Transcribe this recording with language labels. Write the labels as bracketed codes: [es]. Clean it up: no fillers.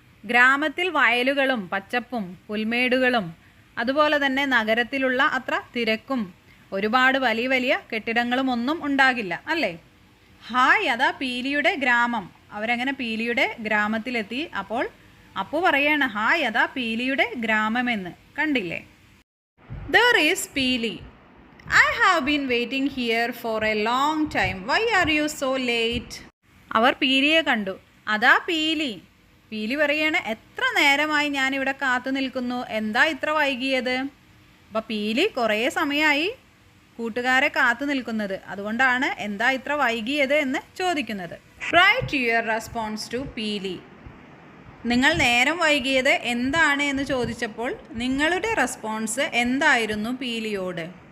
[ml] ഗ്രാമത്തിൽ വയലുകളും പച്ചപ്പും പുൽമേടുകളും അതുപോലെ തന്നെ നഗരത്തിലുള്ള അത്ര തിരക്കും ഒരുപാട് വലിയ വലിയ കെട്ടിടങ്ങളും ഒന്നും ഉണ്ടാകില്ല അല്ലേ? ഹായ്, അതാ പീലിയുടെ ഗ്രാമം. അവരങ്ങനെ പീലിയുടെ ഗ്രാമത്തിലെത്തി. അപ്പോൾ അപ്പു പറയാണ്, ഹായ്, അതാ പീലിയുടെ ഗ്രാമമെന്ന്. കണ്ടില്ലേ? [en] There is Peeli. I have been waiting here for a long time. Why are you so late? [ml] അവർ പീലിയെ കണ്ടു. അതാ പീലി. പീലി പറയാണ്, എത്ര നേരമായി ഞാനിവിടെ കാത്തു നിൽക്കുന്നു, എന്താ ഇത്ര വൈകിയത്? അപ്പോൾ പീലി കുറേ സമയമായി കൂട്ടുകാരെ കാത്തു നിൽക്കുന്നത്. അതുകൊണ്ടാണ് എന്താ ഇത്ര വൈകിയത് എന്ന് ചോദിക്കുന്നത്. [en] Write your response to Peeli. [ml] നിങ്ങൾ നേരം വൈകിയത് എന്താണ് എന്ന് ചോദിച്ചപ്പോൾ നിങ്ങളുടെ റെസ്പോൺസ് എന്തായിരുന്നു പീലിയോട്?